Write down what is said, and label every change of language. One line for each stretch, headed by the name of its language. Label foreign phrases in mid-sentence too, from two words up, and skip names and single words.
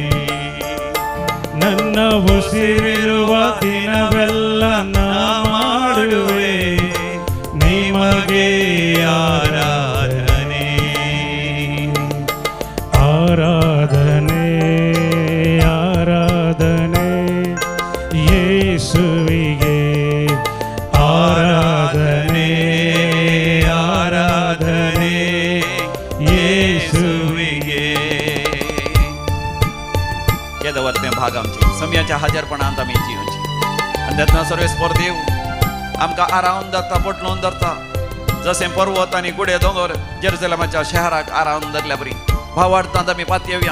Kannada: ನನ್ನ ಉಸಿರಿರುವ ದಿನವೆಲ್ಲ ನಾ ಮಾಡುವೆ ನಿಮಗೆ ಆರಾಧನೆ. ಆರಾಧನೆ ಆರಾಧನೆ ಯೇಸುವಿಗೆ ಆರಾಧನೆ ಆರಾಧನೆ येशुविगे.
Konkani: येदवत्ने भाग आमची समयाच्या हजरपणांत आमी जियोची आनी तेन्ना सर्वेस्पर देव आमकां आरावन धरता पटलून धरता. जशें पर्वत आनी गुडे दोंगर जेरुसलेमाच्या शहराक आरावन धरल्या बरी भावार्थांत आमी पातयेवया.